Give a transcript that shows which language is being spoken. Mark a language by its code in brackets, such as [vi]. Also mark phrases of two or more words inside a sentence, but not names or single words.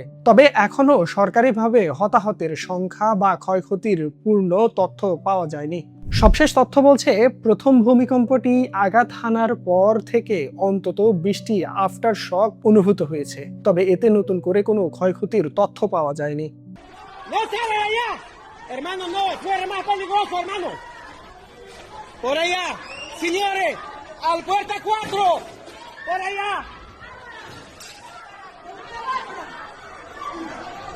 [bn] তবে এখনো সরকারিভাবে হতাহতের সংখ্যা বা ক্ষয়ক্ষতির পূর্ণ তথ্য পাওয়া যায়নি। সবশেষ তথ্য বলছে প্রথম ভূমিকম্পটি আঘাত হানার পর থেকে অন্তত ২০টি [en] after shock [bn] অনুভূত হয়েছে। তবে এতে নতুন করে কোনো ক্ষয়ক্ষতির তথ্য পাওয়া যায়নি। [es] Hermano, no, fuera más peligroso, hermano. Por allá, señores, al puerta 4, por allá.